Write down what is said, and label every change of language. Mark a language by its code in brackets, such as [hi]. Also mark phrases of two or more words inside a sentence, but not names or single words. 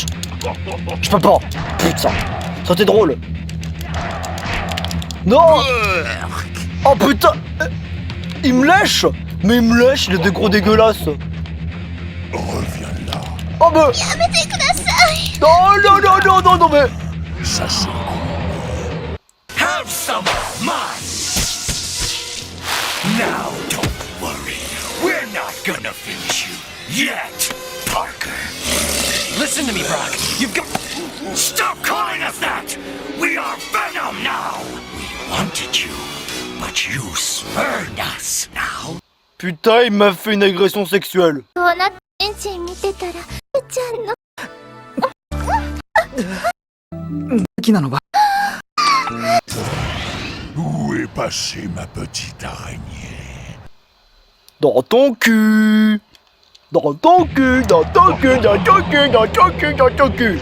[fr] Je peux pas. Putain, ça c'était drôle. Non. Oh putain. Il me lèche. Mais il me lèche, il est des gros dégueulasse. Reviens là. Oh bah. Non, non, non, non, non, non, mais... Ça c'est [en] Have some of mine. Now don't worry. We're not gonna finish you yet, Parker. Listen to me, Brock. You've got... Stop calling us that! We are Venom now! We wanted you, but you spurned us now. [fr] Putain, il m'a fait une agression sexuelle. こうなってんちん見てたら Où est passée ma petite araignée? Dans ton cul. Dans ton cul, dans ton cul, dans ton cul, dans ton cul, dans ton cul.